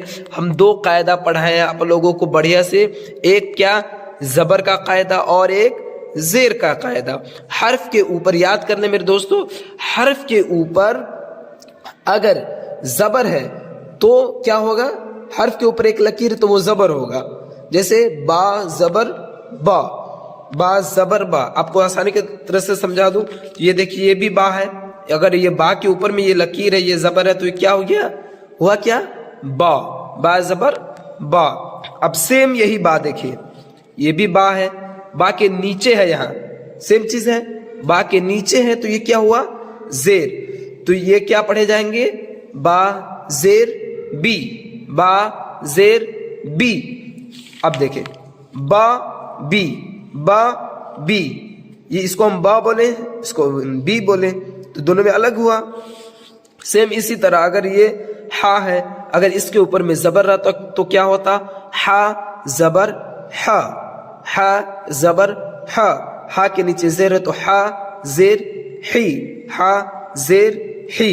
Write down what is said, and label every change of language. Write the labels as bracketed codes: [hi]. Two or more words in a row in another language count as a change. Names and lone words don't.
[ur] ہم دو قاعدہ پڑھائیں آپ لوگوں کو بڑھیا سے، ایک کیا زبر کا قاعدہ اور ایک زیر کا قاعدہ. حرف کے اوپر یاد کرنے میرے دوستو، حرف کے اوپر اگر زبر ہے تو کیا ہوگا، حرف کے اوپر ایک لکیر تو وہ زبر ہوگا. جیسے با زبر با، با زبر با. آپ کو آسانی کی طرح سے سمجھا دوں، یہ دیکھیے یہ بھی با ہے، اگر یہ با کے اوپر میں یہ لکیر ہے، یہ زبر ہے، تو یہ کیا ہو گیا، ہوا کیا با، با زبر با. اب سیم یہی با دیکھیے، یہ بھی با ہے، با کے نیچے ہے، یہاں سیم چیز ہے، با کے نیچے ہے، تو یہ کیا ہوا زیر. تو یہ کیا پڑھے جائیں گے، با زیر بی، با زیر بی. اب دیکھیں با بی، با بی، یہ اس کو ہم با بولیں، اس کو بی بولیں، تو دونوں میں الگ ہوا. سیم اسی طرح اگر یہ ہا ہے، اگر اس کے اوپر میں زبر رہتا تو کیا ہوتا، ہا زبر ہا، ہا زبر ہا، ہا کے نیچے زیر ہے تو ہا زیر ہی، ہا زیر ہی.